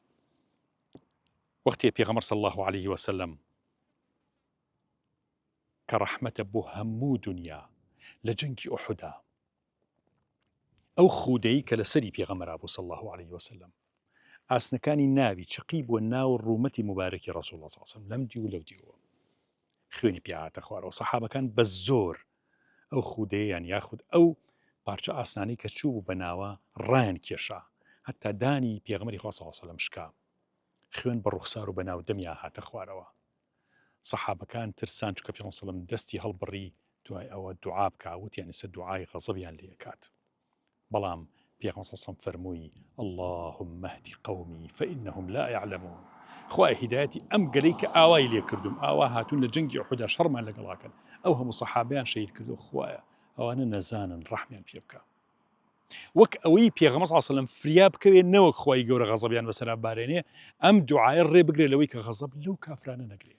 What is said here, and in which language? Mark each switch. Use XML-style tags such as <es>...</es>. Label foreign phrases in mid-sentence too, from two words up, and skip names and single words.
<ckb>وەختی پێغەمبەر</ckb> <ar>صلی الله عليه وسلم</ar> <ckb>کە ڕەحمەتە بۆ هەموو دنیا لە جەنگی ئوحودا، ئەو خودەیی کە لەسەری پێغەمبەرا بوو</ckb> <ar>صلی الله عليه وسلم،</ar> <ckb>ئاسنەکانی ناوی چقی بۆ ناو ڕوومەتی مبارەکی ڕەسوول الله</ckb> <ar>صلی الله عليه وسلم</ar> <ckb>لەم دی و لەو دیوە خوێنی پیاهاتە خوارەوە. سەحابەکان بە زۆر ئەو خودەیەیان یاخود ئەو پارچە ئاسنانی کە چوو بوو بە ناوە ڕایان کێشا، هەتا دانی پێغەمبەری خوا</ckb> <ar>صلی الله عليه وسلم</ar> <ckb>شکا، خوێن بە ڕوخسار و بە ناو دەمیا هاتە خوارەوە. سەحابەکان ترسان چکە پێغەمبەر</ckb> <ar>صلی الله عليه وسلم</ar> <ckb>دەستی هەڵبڕی دوای ئەوە دوعا بکە، وتیان ئێستا دوعای غەزەبیان لێ کات. بەڵام پێغەمبەر</ckb> <ar>صلی الله عليه وسلم</ar> <ckb>فەرمووی</ckb> <ar>اللهم اهد قومي فإنهم لا يعلمون،</ar> <ckb>خوای هیدایەتی ئەم گەلەی کە ئاوای لێ کردوم، ئاوا هاتوون لە جەنگی ئوحودا شەڕمان لەگەڵاکەن، ئەو هەموو سەحابەیان شەهید کردو، خوایە ئەوانە نەزانن ڕەحمیان پێ بکە. وەک ئەوەی پێغەمبەر</ckb> <ar>صلی الله عليه وسلم</ar> <ckb>فریا بکەوێ نەوەک خوای گەورە غەزەبیان بەسەرا بارێنێ، ئەم دوعایە ڕێ بگرێ لەوەی کە غەزەب لەو کافرانە نەگرێ.</ckb>